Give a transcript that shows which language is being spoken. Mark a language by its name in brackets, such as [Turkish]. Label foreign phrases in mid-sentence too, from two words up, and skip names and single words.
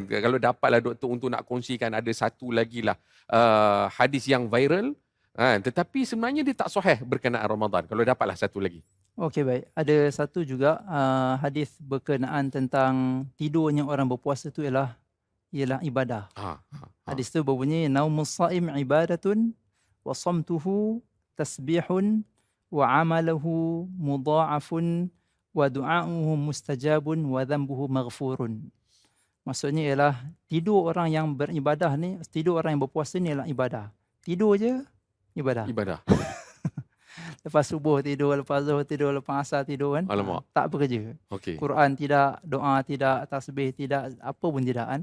[Malay] Kalau dapatlah doktor untuk nak kongsikan ada satu lagi lah hadis yang viral, tetapi sebenarnya dia tak sahih berkenaan Ramadan. Kalau dapatlah satu lagi. Okey, baik. Ada satu juga hadis berkenaan tentang tidurnya orang berpuasa tu ialah ibadah. Hadis tu berbunyi, [Arabic] نوم الصائم عبادة وصمته تسبيح وعمله مضاعف ودعاؤه مستجاب وذنبه مغفور. [Malay] Maksudnya ialah tidur orang yang beribadah ni, tidur orang yang berpuasa ni ialah ibadah. Tidur je ibadah. Lepas subuh tidur, lepas zuhur tidur, lepas asar tidur kan. Alamak. Tak bekerja. Okey. Quran tidak, doa tidak, tasbih tidak, apa pun tidak kan.